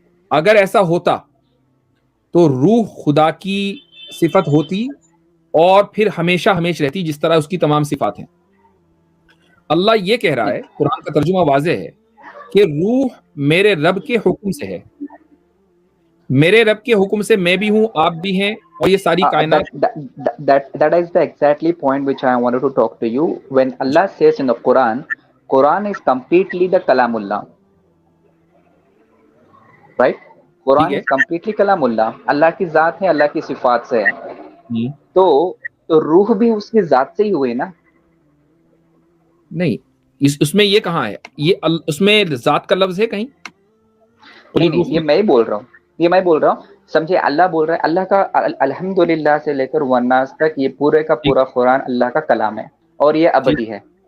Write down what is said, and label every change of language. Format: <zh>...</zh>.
<ur>اگر ایسا ہوتا تو روح خدا کی صفت ہوتی اور پھر ہمیشہ ہمیشہ رہتی, جس طرح اس کی تمام صفات ہیں. اللہ یہ کہہ رہا ہے, قرآن کا ترجمہ واضح ہے کہ روح میرے رب کے حکم سے ہے. میرے رب کے حکم سے میں بھی ہوں, آپ بھی ہیں, اور یہ ساری کائنات.</ur> <en>That is the exactly point which I wanted to talk to you. When Allah says in the Quran is completely the Kalamullah, right? Quran is completely Kalamullah.</en> <ur>اللہ کی ذات ہے, اللہ کی صفات سے ہے. تو روح بھی اس کی ذات سے ہی ہوئے نا؟ نہیں, اس میں یہ کہاں ہے؟ یہ اس میں ذات کا لفظ ہے کہیں؟ نہیں, یہ میں بول رہا ہوں, سمجھے. اللہ بول رہا ہے, اللہ کا الحمدللہ سے لے کر والناس تک یہ پورے کا پورا قرآن اللہ کا کلام ہے اور یہ ابدی ہے.</ur>